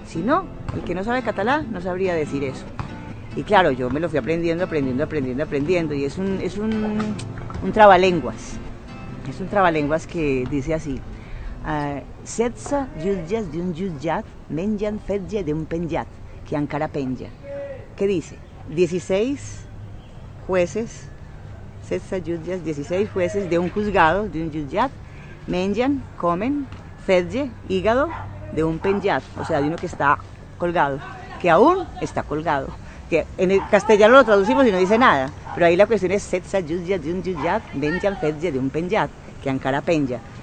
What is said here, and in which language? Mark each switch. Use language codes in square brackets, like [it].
[es] Si no, el que no sabe catalán no sabría decir eso. Y claro, yo me lo fui aprendiendo y es un trabalenguas. Es un trabalenguas que dice así, [ca] 16 jutges d'un jutjat mengen fetge d'un penjat, que encara penja. [es] ¿Qué dice? 16 jueces, 16 jueces de un juzgado, de un jutjat, menjan, comen, fetge, hígado, de un penjat, o sea, de uno que está colgado, que aún está colgado. Que en el castellano lo traducimos y no dice nada, pero ahí la cuestión es 16 jutges d'un jutjat menjan fetge de un penjat, que encara penja.